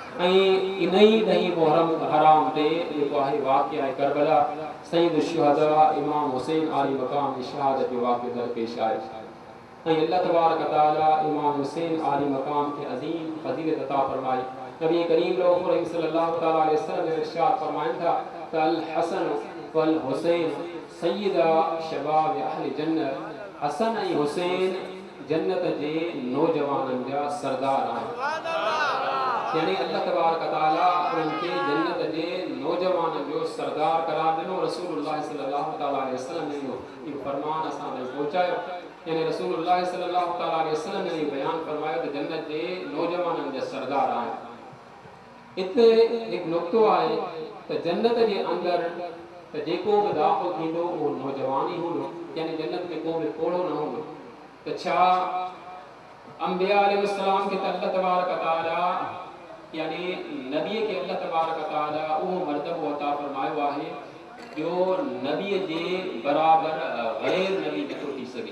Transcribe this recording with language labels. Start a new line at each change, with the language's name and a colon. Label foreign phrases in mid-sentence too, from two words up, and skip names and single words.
Sindhi: ऐं इन ई 10 मुहर्रम हराम ते जेको आहे वाक़िआ आहे करबला सैयद शुहदा इमाम हुसैन आली मकाम जी शहादत जो वाक़िओ दरपेश आहे ऐं
Arabic: الله تبارك تعالى
Sindhi: इमाम हुसैन आली मकाम के अज़ीम फज़ीलत अता फरमाई।
Urdu: نبی کریم
Arabic: صلى الله عليه وسلم
Urdu: نے ارشاد فرمایا تھا کہ
Arabic: الحسن والحسين سيدا شباب أهل الجنة.
Sindhi: हसन ऐं हुसैन जन्नत जे नौजवाननि जा सरदार आहिनि। यानी
Arabic: الله تبارك تعالى
Sindhi: उन्हनि खे जन्नत जे नौजवाननि जो सरदार करार ॾिनो। रसूलुल्लाह
Arabic: صلى الله عليه وسلم
Sindhi: ने इहो फरमान असां ताईं पहुचायो। यानी रसूलुल्लाह
Arabic: صلى الله عليه وسلم
Sindhi: ने बयान फरमायो त जन्नत जे नौजवाननि जा सरदार आहिनि। इते हिकु नुक़्तो आहे त जन्नत जे अंदरि त जेको बि दाख़िल थींदो उहो नौजवान ई हूंदो, यानी जन्नत में को बि कोड़ो न हूंदो। त छा अंबिया अलैहिस्सलाम खे
Arabic: الله تبارك تعالى
Sindhi: यानी नबी के
Arabic: الله تبارك تعالى
Sindhi: उहो मर्तबो अता फरमायो आहे जो नबी जे बराबर गैर नबी नथो थी सघे।